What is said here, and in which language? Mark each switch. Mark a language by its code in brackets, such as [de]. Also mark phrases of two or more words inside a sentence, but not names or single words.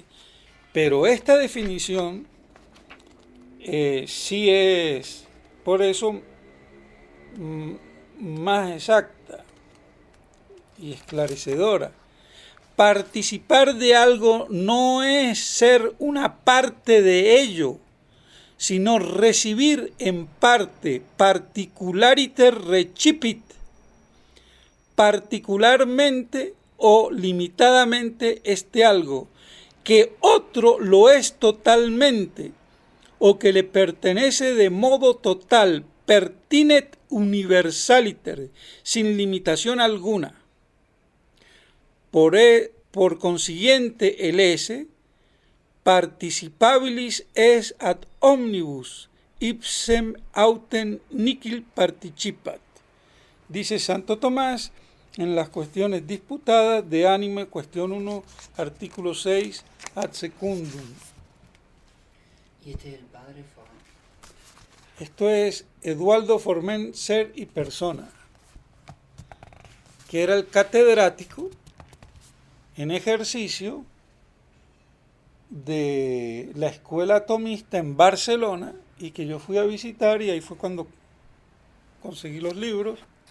[es] Pero esta definición sí es, por eso, más exacta y esclarecedora. Participar de algo no es ser una parte de ello, sino recibir en parte, [la] particulariter recipit, [es] particularmente o limitadamente este algo, que otro lo es totalmente, o que le pertenece de modo total, [la] pertinet universaliter, [es] sin limitación alguna. Por consiguiente, el [la] esse, participabilis es ad omnibus, ipsem autem nihil participat. [es] Dice Santo Tomás en las cuestiones disputadas de Anime, cuestión 1, artículo 6, [la] ad secundum. [es] ¿Y este es el padre Formen? Esto es Eduardo Formen, Ser y Persona. que era el catedrático en ejercicio de la escuela atomista en Barcelona y que yo fui a visitar, y ahí fue cuando conseguí los libros.